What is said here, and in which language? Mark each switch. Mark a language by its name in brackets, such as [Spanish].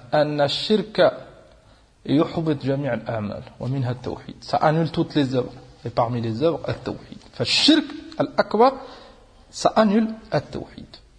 [Arabic] أن الشرك يحبط جميع الأعمال ومنها التوحيد. [French] Ça annule toutes les œuvres. Et parmi les œuvres, التوحيد. [Arabic] فالشرك الأكبر سأنيل التوحيد.